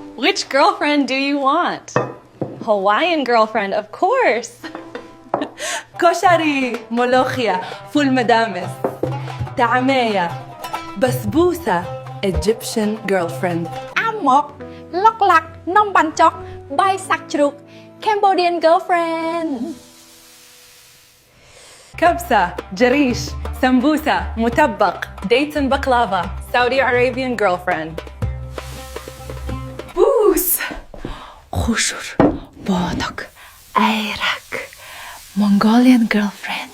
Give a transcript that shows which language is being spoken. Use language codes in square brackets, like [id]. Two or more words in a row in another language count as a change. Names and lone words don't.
[en] Which girlfriend do you want? Hawaiian girlfriend, of course. [ar] كشري ملوخية فول مدامس طعمية بسبوسة [en] Egyptian girlfriend [km] អាម៉ុកឡុកឡាក់នំបាញ់ចុកបាយសាក់ជ្រូក [en] Cambodian girlfriend [ar] كبسة جريش سمبوسة مطبق [en] dates and baklava Saudi Arabian girlfriend. [ar] بوس خشر بادك أيرك [en] Mongolian girlfriend